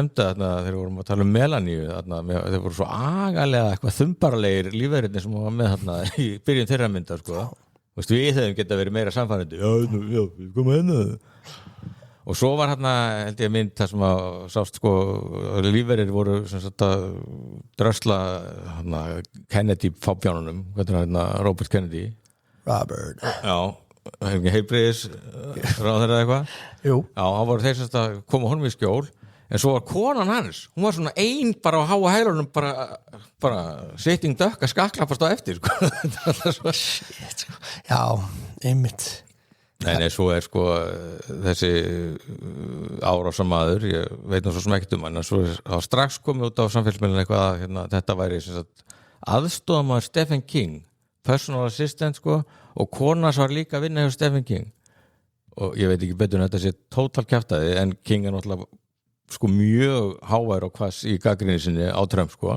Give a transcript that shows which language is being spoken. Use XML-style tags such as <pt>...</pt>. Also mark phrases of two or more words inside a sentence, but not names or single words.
<is>nefndi þarna þegar vorum að tala Melaníu þarna þeir voru svo agalega eitthvað þumbarlegir lífverðirnir sem var með þarna í byrjun þeirra mynda sko við hefum geta verið meira samfærandi já, koma hérna og svo var hérna held ég mynd það sem að sást sko lífverðir voru sem sagt að drösla hérna Kennedy fábjánunum Robert Kennedy já, heilbrigðis ráðherra eða eitthvað Jú. Já, það voru þeir sem að koma honum í skjól en svo var konan hans hún var svona ein bara á háa hælunum bara</is> <en>sitting duck</en> <is>að skaklappast á eftir sko. Shit, sko. Já, einmitt Nei, svo sko þessi árásamaður, ég veit nú svo sem ekkert hann, en svo þá strax komið út á samfélagsmiðlunum eitthvað að þetta væri sem sagt aðstofamaður Stephen King,</is> <en>personal assistant</en> <is>sko, og konas var líka að vinna hjá Stephen King og ég veit ekki betur en þetta sé tótal kjaftaði, en King náttúrulega sko mjög hávær og hvass í gagnrýni sinni á Trump sko.</is>